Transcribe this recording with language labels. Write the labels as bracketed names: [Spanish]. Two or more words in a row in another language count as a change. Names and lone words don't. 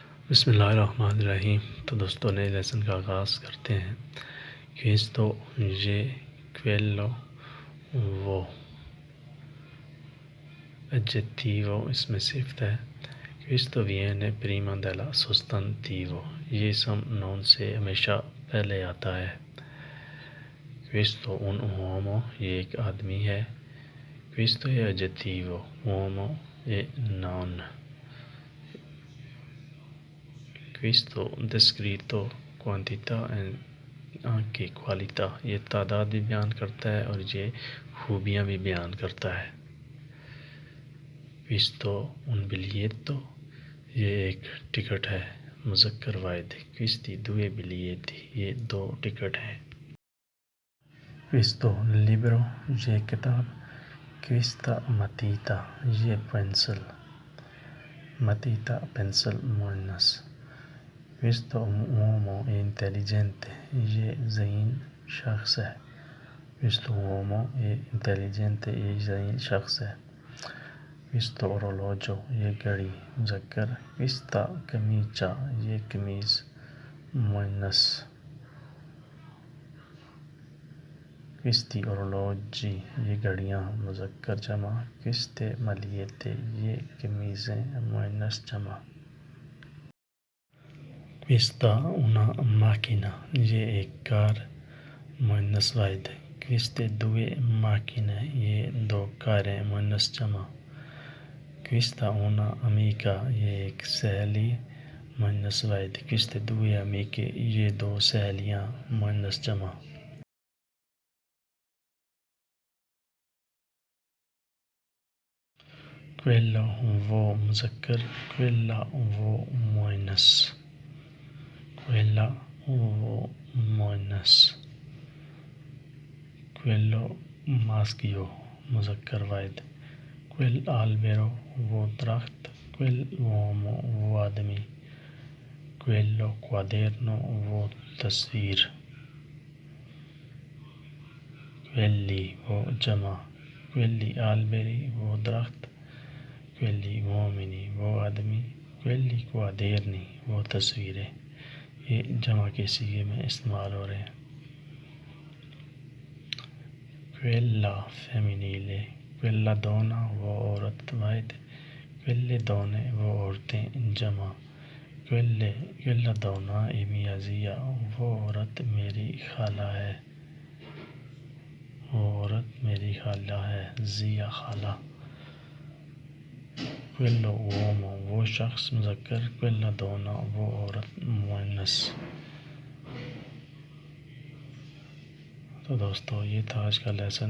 [Urdu] بسم اللہ الرحمن الرحیم۔ تو دوستوں نئے لیسن کا آغاز کرتے ہیں۔ [Italian] Questo je quello [Urdu] وہ aggettivo اس میں صفت ہے۔ [Italian] Questo viene prima della sostantivo [Urdu] یہ اسم نون سے ہمیشہ پہلے آتا ہے۔ [Italian] Questo un uomo [Urdu] یہ ایک آدمی ہے۔ Questo è aggettivo uomo è noun۔ [Italian] Questo descritto quantità e anche qualità [Urdu] یہ تعداد بھی بیان کرتا ہے اور یہ خوبیاں بھی بیان کرتا ہے۔ [Italian] Questo un biglietto [Urdu] یہ ایک ٹکٹ ہے مذکر واحد۔ [Italian] Questi due biglietti [Urdu] یہ دو ٹکٹ ہیں۔ [Italian] Questo libro [Urdu] یہ کتاب۔ [Italian] Questa matita [Urdu] یہ پینسل۔ Matita پینسل مؤنث۔ [Italian] Questo uomo è intelligente [Urdu] یہ ذہین شخص ہے۔ [Italian] Questo uomo è intelligente [Urdu] یہ ذہین شخص ہے۔ [Italian] Questo orologio [Urdu] یہ گھڑی مذکر۔ [Italian] Questa camicia [Urdu] یہ قمیض مؤنث۔ [Italian] Questi orologi [Urdu] یہ گھڑیاں مذکر جمع۔ [Italian] Queste magliette [Urdu] یہ قمیضیں مؤنث جمع۔ [Italian] Questa una macchina [Urdu] یہ ایک کار مؤنث واحد۔ [Italian] Queste due macchine [Urdu] یہ دو کاریں مؤنث جمع۔ [Italian] Questa una amica [Urdu] یہ ایک سہیلی مؤنث واحد۔ [Italian] Queste due amiche [Urdu] یہ دو سہیلیاں مؤنث جمع۔ Quello وہ مذکر۔ Quella وہ مؤنث۔ Quella وہ مؤنث۔ [Italian] Quello maschio [Urdu] مذکر واحد۔ [Italian] Quel albero [Urdu] وہ درخت۔ [Italian] Quell'uomo [Urdu] وہ آدمی۔ [Italian] Quello quaderno [Urdu] وہ تصویر۔ Quelli وہ جمع۔ [Italian] Quelli alberi [Urdu] وہ درخت۔ [Italian] Quelli uomini [Urdu] وہ آدمی۔ [Italian] Quelli quaderni [Urdu] وہ تصویریں۔ یہ جمع کے صیغے میں استعمال ہو رہے ہیں۔ [Italian] Quella femminile quella donna [Urdu] وہ عورت واحد۔ [Italian] Quelle donne [Urdu] وہ عورتیں جمع۔ [Italian] Quella donna è mia zia [Urdu] وہ عورت میری خالہ ہے۔ وہ عورت میری خالہ ہے۔ زیا خالہ۔ [Italian] Quello uomo [Urdu] وہ شخص مذکر۔ [Italian] Quella donna [Urdu] وہ عورت مؤنث۔ تو دوستو یہ تھا آج کا لیسن۔